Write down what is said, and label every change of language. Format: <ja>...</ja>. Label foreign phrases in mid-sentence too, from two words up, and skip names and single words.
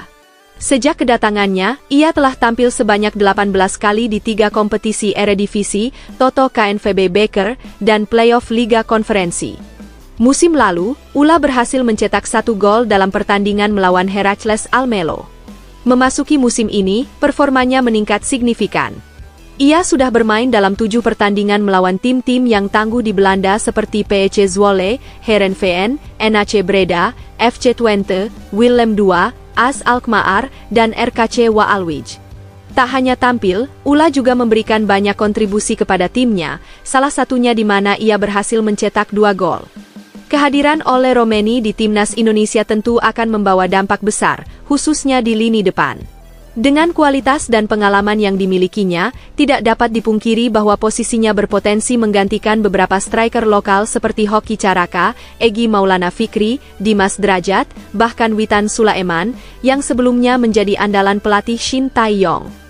<id>Sejak kedatangannya, ia telah tampil sebanyak 18 kali di 3 kompetisi Eredivisie, Toto KNVB Beker, dan playoff Liga Konferensi. Musim lalu, Ula berhasil mencetak 1 gol dalam pertandingan melawan Heracles Almelo. Memasuki musim ini, performanya meningkat signifikan. Ia sudah bermain dalam 7 pertandingan melawan tim-tim yang tangguh di Belanda seperti PEC Zwolle, Heerenveen, NAC Breda, FC Twente, Willem II, AS Alkmaar, dan RKC Waalwijk. Tak hanya tampil, Ula juga memberikan banyak kontribusi kepada timnya, salah satunya di mana ia berhasil mencetak 2 gol. Kehadiran Ole Romeni di timnas Indonesia tentu akan membawa dampak besar, khususnya di lini depan. Dengan kualitas dan pengalaman yang dimilikinya, tidak dapat dipungkiri bahwa posisinya berpotensi menggantikan beberapa striker lokal seperti Hoki Caraka, Egy Maulana Fikri, Dimas Drajat, bahkan Witan Sulaiman, yang sebelumnya menjadi andalan pelatih Shin Tae-yong.</id>